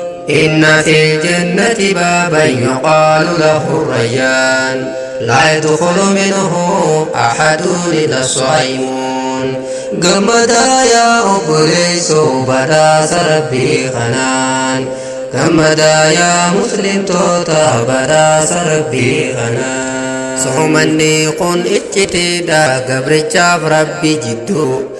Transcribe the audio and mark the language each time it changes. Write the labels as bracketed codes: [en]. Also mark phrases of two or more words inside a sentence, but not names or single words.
[ar] إن في الجنة بابا يقال له الريان لا يدخل منه أحد إلا الصائمون. [om] Gammadaa yaa obboleessoo badhaasa Rabbii kanaan. Gammadaa yaa muslimtoota badhaasa Rabbii kanaan. Soomanni kun icciteedha gabrichaaf Rabbi jidduu.